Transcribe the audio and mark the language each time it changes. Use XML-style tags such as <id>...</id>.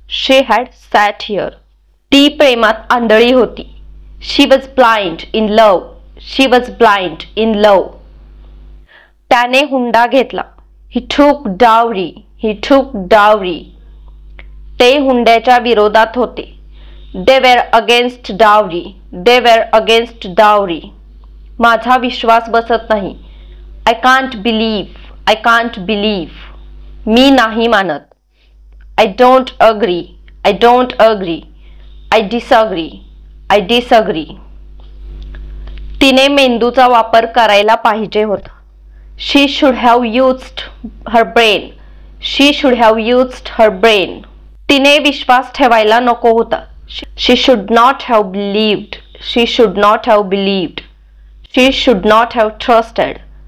<en>She had sat here.</en> <mr>ती प्रेमात आंधळी होती.</mr> <en>She was blind in love. She was blind in love.</en> <mr>त्याने हुंडा घेतला.</mr> <en>He took dowry. He took dowry.</en> <mr>ते हुंड्याच्या विरोधात होते.</mr> <en>They were against dowry. They were against dowry.</en> <mr>माझा विश्वास बसत नाही.</mr> <en>I can't believe. I can't believe.</en> <mr>मी नाही मानत.</mr> <en>I don't agree. I don't agree. I disagree. I disagree.</en> <mr>तिने मेंदूचा वापर करायला पाहिजे होता.</mr> <en>She should have used her brain. She should have used her brain.</en> <mr>तिने विश्वास ठेवायला नको होता.</mr> <en>She should not have believed. She should not have believed. She should not have trusted.</en>